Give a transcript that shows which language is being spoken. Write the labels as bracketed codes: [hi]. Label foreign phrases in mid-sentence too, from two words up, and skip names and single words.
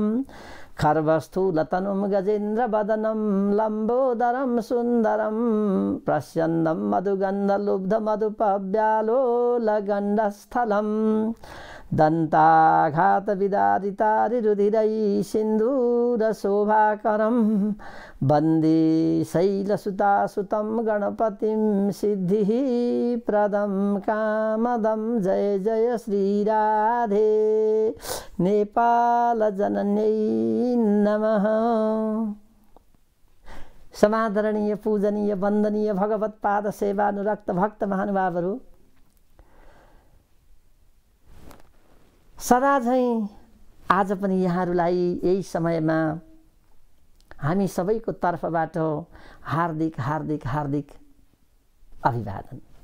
[sa] खर्वस्थूलतनुं गजेन्द्रवदनं लम्बोदरं सुन्दरं प्रस्यन्दं मधुगन्धलुब्धमधुपव्यालोलगण्डस्थलं दन्ताघातविदारितारिरुधिरै सिन्दूरशोभाकरं वन्दे शैलसुतासुतं गणपतिं सिद्धिः प्रदं कामदं। जय जय श्रीराधे नेपाल जनन्यै नमः। [ne] समादरणीय पूजनीय वन्दनीय भगवत्पाद सेवानुरक्त भक्त महानुभावहरू, सदा झैं आज पनि यहाँहरूलाई यही समयमा हामी सबैको तर्फबाट हार्दिक हार्दिक हार्दिक अभिवादन।